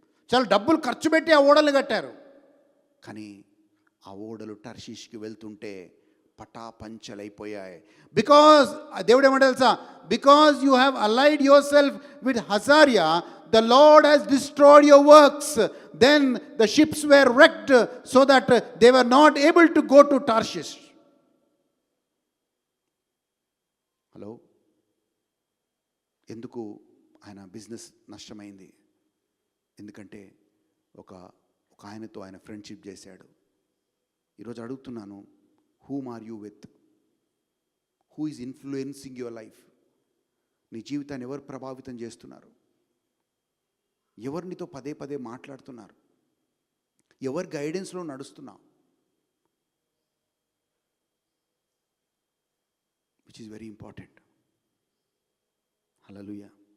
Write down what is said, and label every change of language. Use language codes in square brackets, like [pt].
[te] చాలా డబ్బులు ఖర్చు పెట్టి ఆ ఓడలు కట్టారు. కానీ ఆ ఓడలు టర్షీష్కి వెళ్తుంటే పటాపంచలైపోయాయి. [en] because [te] దేవుడు ఏమంటే తెలుసా, [en] Because you have allied yourself with Ahaziah, the Lord has destroyed your works. Then the ships were wrecked so that they were not able to go to Tarshish. [te] Hello, ఎందుకు ఆయన బిజినెస్ నష్టమైంది? ఎందుకంటే ఒక ఆయనతో ఆయన friendship చేశాడు. ఈరోజు అడుగుతున్నాను, [en] whom are you with? Who is influencing your life? [te] నీ జీవితాన్ని ఎవరు ప్రభావితం చేస్తున్నారు? ఎవరినితో పదే పదే మాట్లాడుతున్నారు? ఎవరి గైడెన్స్లో నడుస్తున్నావు? [en] Which is very important. Hallelujah.